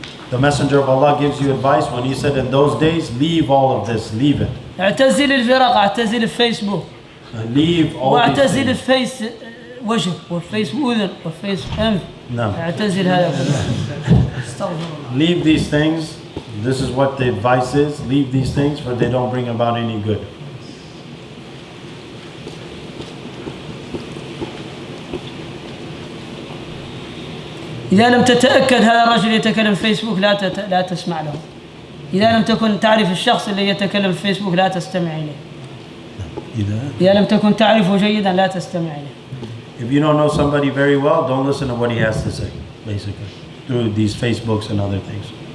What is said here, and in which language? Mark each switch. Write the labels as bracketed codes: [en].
[en] The Messenger of Allah gives you advice when he said in those days, leave all of this, leave it. [ar] اعتزل الفرق، اعتزل الفيسبوك. [en] Leave all these [ar] واعتزل [en] things. [ar] الفيس وجه والفيس أذن والفيس أنف. [en] No. [ar] اعتزل هذا كله. استغفر الله. [en] Leave these things. This is what the advice is. Leave these things, for they don't bring about any good. [ar] إذا لم تتأكد هذا الرجل يتكلم في فيسبوك لا تسمع له. إذا لم تكن تعرف الشخص الذي يتكلم في فيسبوك لا تستمع إليه. إذا لم تكن تعرفه جيدا لا تستمع إليه. [en] If you don't know somebody very well, don't listen to what he has to say, basically, through these Facebooks and other things.